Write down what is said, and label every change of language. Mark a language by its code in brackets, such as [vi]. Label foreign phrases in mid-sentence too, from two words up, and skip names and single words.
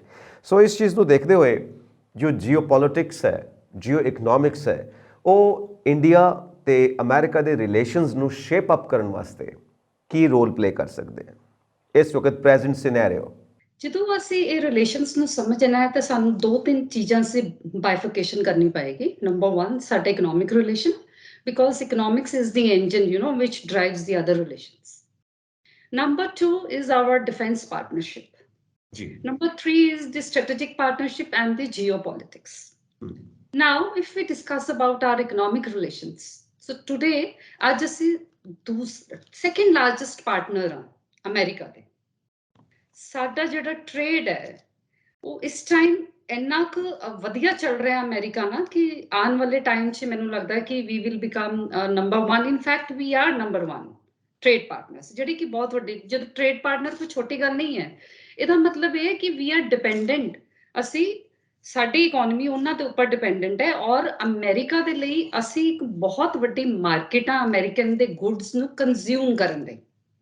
[pa] ਸੋ ਇਸ ਚੀਜ਼ ਨੂੰ ਦੇਖਦੇ ਹੋਏ ਜੋ ਜੀਓ ਪੋਲੀਟਿਕਸ ਹੈ, ਜੀਓ ਇਕਨੋਮਿਕਸ ਹੈ, ਉਹ ਇੰਡੀਆ ਤੇ ਅਮਰੀਕਾ ਦੇ ਰਿਲੇਸ਼ਨਸ ਨੂੰ [en] shape up [pa] ਕਰਨ ਵਾਸਤੇ ਕੀ [en] role play [pa] ਕਰ ਸਕਦੇ ਹਨ ਇਸ ਵਕਤ [en] present scenario? [pa] ਜਦੋਂ ਅਸੀਂ ਇਹ ਰਿਲੇਸ਼ਨਸ ਨੂੰ ਸਮਝਣਾ ਹੈ ਤਾਂ ਸਾਨੂੰ 2-3 ਚੀਜ਼ਾਂ ਸੇ ਬਾਈਫਿਕੇਸ਼ਨ ਕਰਨੀ ਪਏਗੀ। [en] ਨੰਬਰ 1, ਸਾਡੇ economic relation, because economics is the engine which drives the other relations. Number 2 is our defense partnership. Number 3 is the strategic partnership and the geopolitics. Now, if we discuss about our economic relations, so today, [pa] ਅੱਜ ਅਸੀਂ [en] second largest partner [pa] ਹਾਂ ਅਮਰੀਕਾ ਦੇ। ਸਾਡਾ ਜਿਹੜਾ ਟ੍ਰੇਡ ਹੈ ਉਹ ਇਸ ਟਾਈਮ ਇੰਨਾ ਕੁ ਵਧੀਆ ਚੱਲ ਰਿਹਾ ਅਮਰੀਕਾ ਨਾਲ ਕਿ ਆਉਣ ਵਾਲੇ ਟਾਈਮ 'ਚ ਮੈਨੂੰ ਲੱਗਦਾ ਕਿ [en] we will become number 1. In fact, we are number 1 trade partners, [pa] ਜਿਹੜੀ ਕਿ ਬਹੁਤ ਵੱਡੀ, ਜਦੋਂ [en] trade partner [pa] ਕੋਈ ਛੋਟੀ ਗੱਲ ਨਹੀਂ ਹੈ। ਇਹਦਾ ਮਤਲਬ ਇਹ ਹੈ ਕਿ [en] we are dependent, [pa] ਅਸੀਂ ਸਾਡੀ ਇਕਨੋਮੀ ਉਹਨਾਂ ਦੇ ਉੱਪਰ ਡਿਪੈਂਡੈਂਟ ਹੈ, ਔਰ ਅਮਰੀਕਾ ਦੇ ਲਈ ਅਸੀਂ ਇੱਕ ਬਹੁਤ ਵੱਡੀ ਮਾਰਕੀਟ ਆ ਅਮਰੀਕਨ ਦੇ ਗੁੱਡਸ ਨੂੰ ਕੰਜ਼ਿਊਮ ਕਰਨ ਲਈ।